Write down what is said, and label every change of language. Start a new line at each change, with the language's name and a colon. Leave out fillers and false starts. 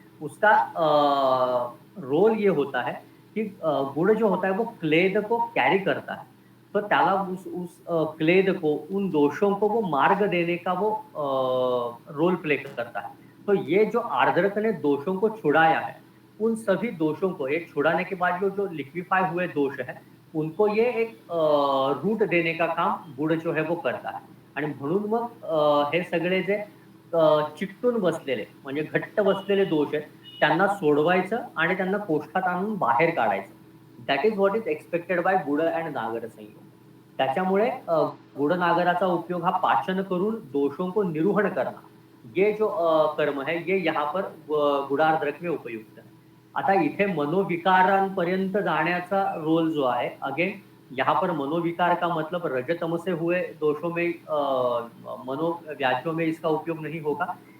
Hindi: उसका रोल ये होता है कि गुड़ जो होता है वो क्लेद को कैरी करता है, तो त्याला उस क्लेद को, उन दोषों को वो मार्ग देने का वो रोल प्ले करता है। तो ये जो आर्द्रक ने दोषों को छुड़ाया है, उन सभी दोषों को एक छुड़ाने के बाद जो लिक्विफाई हुए दोष है, उनको ये एक रूट देने का काम गुड़ जो है वो करता है।
Marathi: आणि म्हणून मग हे सगळे जे चिकटून बसलेले, म्हणजे घट्ट बसलेले दोष आहेत, त्यांना सोडवायचं आणि त्यांना कोष्ठात आणून बाहेर काढायचं.
English: That is what is expected by गुड and नागर संयोग.
Marathi: त्याच्यामुळे गुड़ नागराचा उपयोग हा पाचन करून
Hindi: दोषों को निरूहण करना, ये जो कर्म है ये यहाँ पर गुडार्द्रक में उपयुक्त है।
Marathi: आता इथे मनोविकारांपर्यंत जाण्याचा रोल जो आहे,
Hindi: अगेन यहाँ पर मनोविकार का मतलब रजतम से हुए दोषों में मनोव्याधियों में इसका उपयोग नहीं होगा।